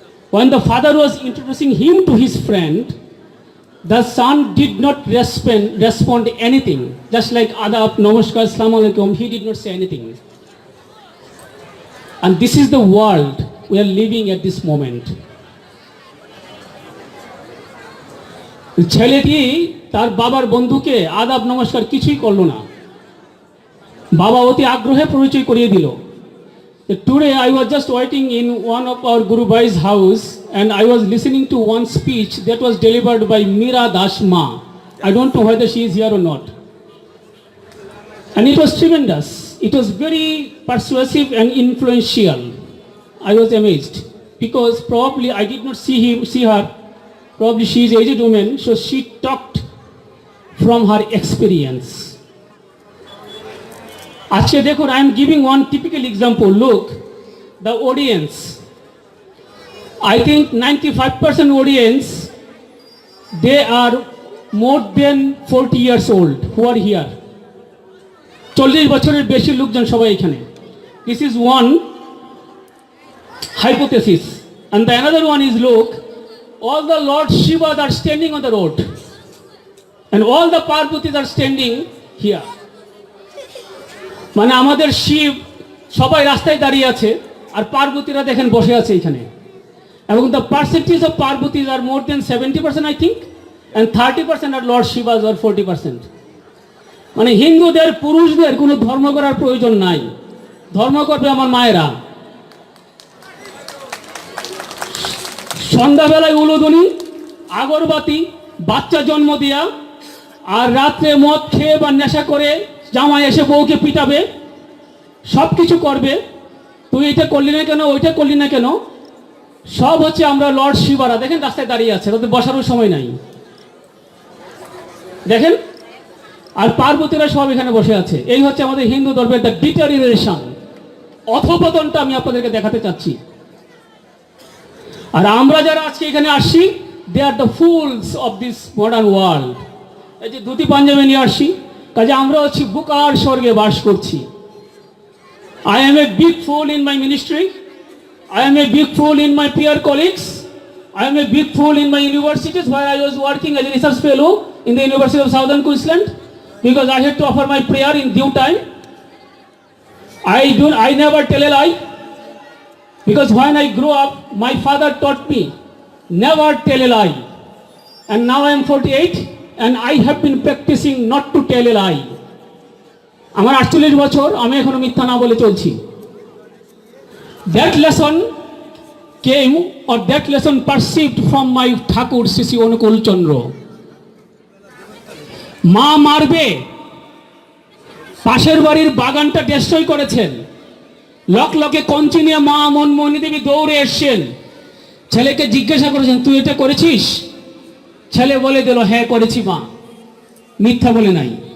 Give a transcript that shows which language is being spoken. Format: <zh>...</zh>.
<en>When the father was introducing him to his friend, the son did not respond anything. Just like Adab, Namaskar, Assalamu Alaikum, he did not say anything. And this is the world we are living at this moment.</en> <bn>ছেলেটি তার বাবার বন্ধুকে আদাব নমস্কার কিছুই করলো না। বাবা অতি আগ্রহে পরিচয় করিয়ে দিল।</bn> <en>Today I was just waiting in one of our Guru Bhai's house and I was listening to one speech that was delivered by Meera Das Ma. I don't know whether she is here or not. And it was tremendous. It was very persuasive and influential. I was amazed because probably I did not see her. Probably she is an aged woman, so she talked from her experience.</en> <bn>আজকে দেখুন,</bn> <en>I am giving one typical example. Look, the audience. I think 95% audience, they are more than 40 years old who are here.</en> <bn>40 বছরের বেশি লোকজন সবাই এখানে.</bn> <en>This is one hypothesis. And the another one is, look, all the Lord Shiva are standing on the road. And all the Parvatis are standing here.</en> <bn>মানে আমাদের শিব সবাই রাস্তায় দাঁড়িয়ে আছে আর পার্বতীরা দেখেন বসে আছে এখানে। এবং</bn> <en>the percentage of Parvatis are more than 70% I think, and 30% are Lord Shivas or 40%.</en> <bn>মানে হিন্দুদের পুরুষদের কোনো ধর্ম করার প্রয়োজন নাই, ধর্ম করবে আমার মায়েরা। সন্ধ্যাবেলায় উলুদনি, আগরবাতি, বাচ্চা জন্ম দেয়া, আর রাত্রে মদ খেয়ে বা নেশা করে জামাই এসে বউকে পিটাবে, সব কিছু করবে। তুই এটা করলি না কেন, ওইটা করলি না কেন, সব হচ্ছে আমরা লর্ড শিবারা। দেখেন রাস্তায় দাঁড়িয়ে আছে, তাদের বসারও সময় নাই দেখেন। আর পার্বতীরা সব এখানে বসে আছে। এই হচ্ছে আমাদের হিন্দু ধর্মের</bn> <en>the deterioration,</en> <bn>অধঃপতনটা আমি আপনাদেরকে দেখাতে চাচ্ছি। আর আমরা যারা আজকে এখানে আসছি,</bn> <en>They are the fools of this modern world.</en> <bn>এই যে ধুতি পাঞ্জাবি নিয়ে আসছি, কাজে আমরা হচ্ছি বুকার স্বর্গে বাস করছি।</bn> <en>I am a big fool in my ministry. I am a big fool in my peer colleagues. I am a big fool in my universities where I was working as a research fellow in the University of Southern Queensland because I had to offer my prayer in due time. I never tell a lie because when I grew up, my father taught me never tell a lie. And now I am 48 and I have been practicing not to tell a lie.</en> <bn>আমার 48 বছর, আমি এখনো মিথ্যা না বলে চলছি।</bn> <en>That lesson came or that lesson perceived from my Thakur Shri Anukul Chandra.</en> <bn>মা মারবে, পাশের বাড়ির বাগানটা ডেস্ট্রয় করেছেন, লকে কঞ্চি নিয়ে মা মনমোহিনী দেবী দৌড়ে এসছেন, ছেলেকে জিজ্ঞাসা করেছেন তুই এটা করেছিস? ছেলে বলে দিল হ্যাঁ করেছি মা, মিথ্যা বলে নাই।</bn>